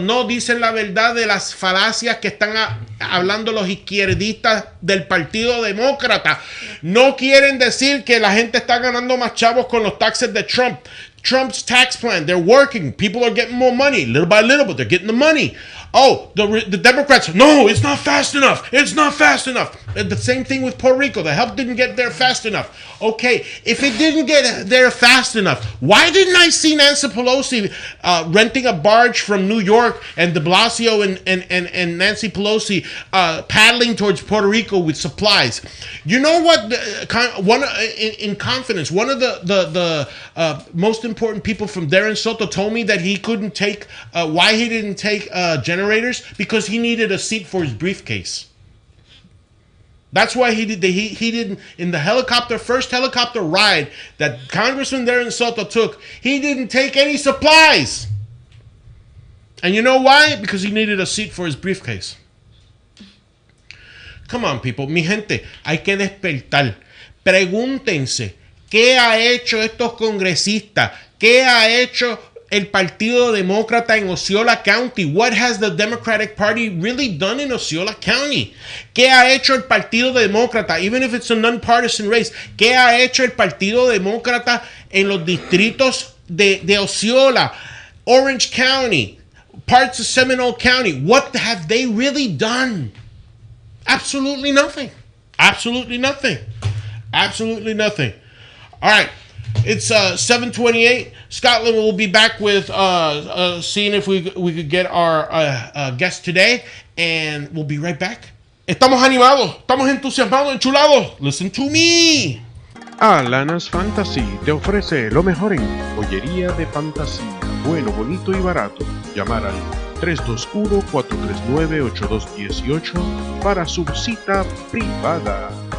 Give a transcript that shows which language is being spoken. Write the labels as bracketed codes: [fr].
[es] No dicen la verdad de las falacias que están hablando los izquierdistas del Partido Demócrata. No quieren decir que la gente está ganando más chavos con los taxes de Trump. [en] Trump's tax plan, they're working. People are getting more money, little by little, but they're getting the money. Oh, the Democrats, no, it's not fast enough. It's not fast enough. The same thing with Puerto Rico. The help didn't get there fast enough. Okay, if it didn't get there fast enough, why didn't I see Nancy Pelosi renting a barge from New York and de Blasio and Nancy Pelosi paddling towards Puerto Rico with supplies? You know what? In confidence, one of the most important people from Darren Soto told me that he couldn't take, why he didn't take generators, because he needed a seat for his briefcase. That's why he didn't, in the first helicopter ride that Congressman Darren Soto took, he didn't take any supplies. And you know why? Because he needed a seat for his briefcase. Come on, people. [es] Mi gente, hay que despertar. Pregúntense, ¿qué ha hecho estos congresistas? ¿Qué ha hecho el Partido Demócrata en Osceola County? [en] What has the Democratic Party really done in Osceola County? [es] ¿Qué ha hecho el Partido Demócrata? [en] Even if it's a non-partisan race, [es] ¿qué ha hecho el Partido Demócrata en los distritos de Osceola, Orange County, parts of Seminole County? [en] What have they really done? Absolutely nothing. Absolutely nothing. Absolutely nothing. All right. It's 7:28. Scotland will be back with seeing if we could get our guest today, and we'll be right back. [es] Estamos animados, estamos entusiasmados, enchulados. Listen to me. Alanas Fantasy te ofrece lo mejor en joyería de fantasía, bueno, bonito y barato. Llamar al 321-439-8218 para su cita privada.